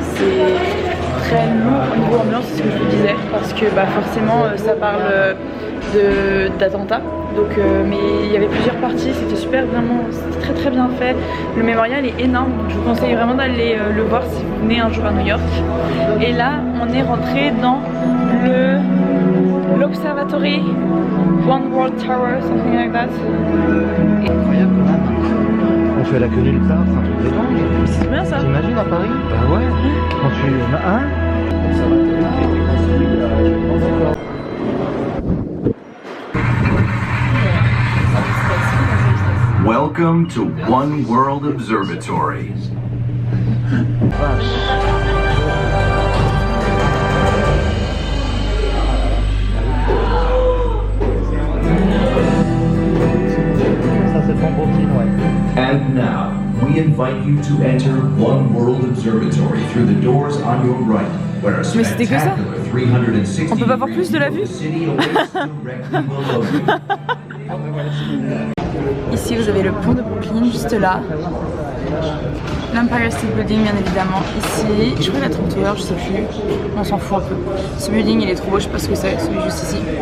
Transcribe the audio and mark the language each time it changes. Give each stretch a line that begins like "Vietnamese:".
French: C'est très lourd au niveau ambiance, c'est ce que je vous disais, parce que forcément ça parle d'attentats. Donc, mais il y avait plusieurs parties, c'était super, vraiment, c'était très bien fait. Le mémorial est énorme, donc je vous conseille vraiment d'aller le voir si vous venez un jour à New York. Et là, on est rentré dans le
English: l'Observatory One World Tower, something like that.
French: Incroyable quand même. On fait la queue nulle part, c'est un truc de dingue. C'est bien ça. T'imagines à Paris? Bah ouais. Quand tu... Hein? L'Observatoire a été construit de la région.
English: Welcome to One World Observatory.
French: Ça c'est ton Brooklyn, ouais.
English: And now, we invite you to enter One World Observatory through the doors on your right, where a
French: Mais c'était que ça.
English: spectacular 360
French: On peut pas voir plus de la vue.
English: city awaits directly below you.
French: Ici vous avez le pont de Brooklyn juste là. L'Empire State Building bien évidemment. Ici, je crois la Trump Tower, je sais plus. On s'en fout un peu. Ce building il est trop beau, je sais pas ce que c'est, celui juste ici.